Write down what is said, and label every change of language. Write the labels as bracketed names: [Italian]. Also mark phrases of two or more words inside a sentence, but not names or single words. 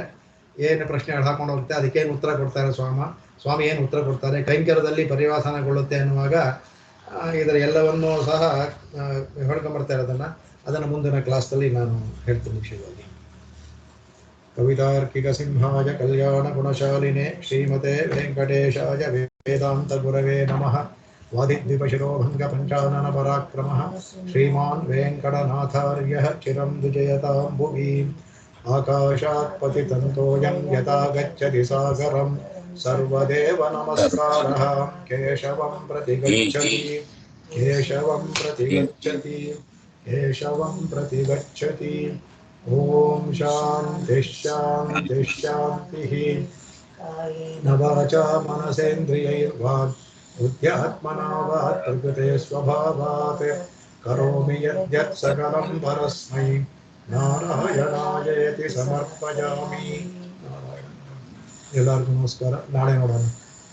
[Kannada] ಏನು ಪ್ರಶ್ನೆಗಳು ಹಾಕೊಂಡು ಹೋಗುತ್ತೆ, ಅದಕ್ಕೇನು ಉತ್ತರ ಕೊಡ್ತಾರೆ ಸ್ವಾಮಿ ಏನು ಉತ್ತರ ಕೊಡ್ತಾರೆ, ಕೈಂಕರ್ಯದಲ್ಲಿ ಪರಿವಾಸನಗೊಳ್ಳುತ್ತೆ ಅನ್ನುವಾಗ ಇದರ ಎಲ್ಲವನ್ನೂ ಸಹ ಹೇಳ್ಕೊಂಬರ್ತಾ ಇರೋದನ್ನ ಅದನ್ನು ಮುಂದಿನ ಕ್ಲಾಸ್ನಲ್ಲಿ ನಾನು ಹೇಳ್ತೀನಿ ವಿಷಯವಾಗಿ. [Sanskrit] ಕವಿತಾರ್ಕಿಕ ಸಿಂಹಾಯ ಕಲ್ಯಾಣ ಗುಣಶಾಲಿನೇ ಶ್ರೀಮತೆ ವೆಂಕಟೇಶಾಯ ವೇದಾಂತ ಗುರವೇ ನಮಃ. ವಾದಿದ್ವಿಪಶಿರೋಭಂಗ ಪಂಚಾನನ ಪರಾಕ್ರಮಃ ಶ್ರೀಮಾನ್ ವೆಂಕಟನಾಥಾರ್ಯಃ ಚಿರಂ ವಿಜಯತಾಂ ಭುವಿ. ಆಕಾಶಾತ್ ಪತಿತಂತೋಯಂ ಯಥಾ ಗಚ್ಚತಿ ಸಾಗರಂ ಸರ್ವದೇವ ನಮಸ್ಕಾರಃ ಕೇಶವಂ ಪ್ರತಿ ಗಚ್ಚತಿ, ಕೇಶವಂ ಪ್ರತಿ ಗಚ್ಚತಿ, ಕೇಶವಂ ಪ್ರತಿ ಗಚ್ಚತಿ. ಓಂ ಶಾಂತಿ ಶಾಂತಿ ಶಾಂತಿಃ. ಕಾಯೇನ ವಾಚಾ ಮನಸೇಂದ್ರಿಯೈರ್ವಾಗ್ ಬುದ್ಧ್ಯಾತ್ಮನಾ ವಾ ಪ್ರಕೃತೆ ಸ್ವಭಾವಾತ್ ಕರೋಮಿ ಯದ್ಯತ್ ಸಕಲಂ ಪರಸ್ಮೈ ನಾರಾಯಣಾಯೇತಿ ಸಮರ್ಪಯಾಮಿ. [Kannada] ಎಲ್ಲರಿಗೂ ನಮಸ್ಕಾರ. ನಾಳೆ ನೋಡೋಣ.